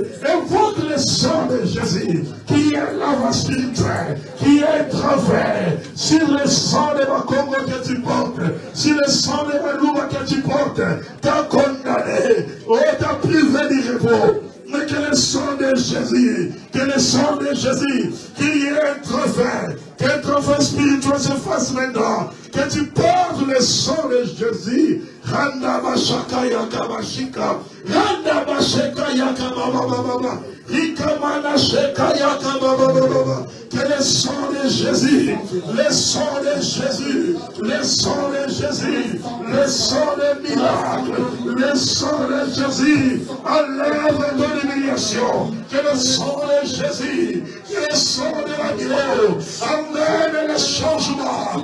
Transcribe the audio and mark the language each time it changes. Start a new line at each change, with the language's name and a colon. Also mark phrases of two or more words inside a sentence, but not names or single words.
French: Invoque le sang de Jésus, qui est lavage spirituel, qui est travers sur le sang de Makongo que tu portes, sur le sang de Malouba que tu portes, t'as condamné, t'as privé du repos. Mais que le sang de Jésus, que le sang de Jésus, qui est un trophée, qu'un trophée spirituel se fasse maintenant, que tu portes le sang de Jésus. Randa bashaka yaka bashika, randa bashaka yaka baba. Que le sang de Jésus, le sang de Jésus, le sang de Jésus, le sang de miracle, le sang de Jésus, enlève ton humiliation. Que le sang de Jésus, que le sang milieu amène le changement.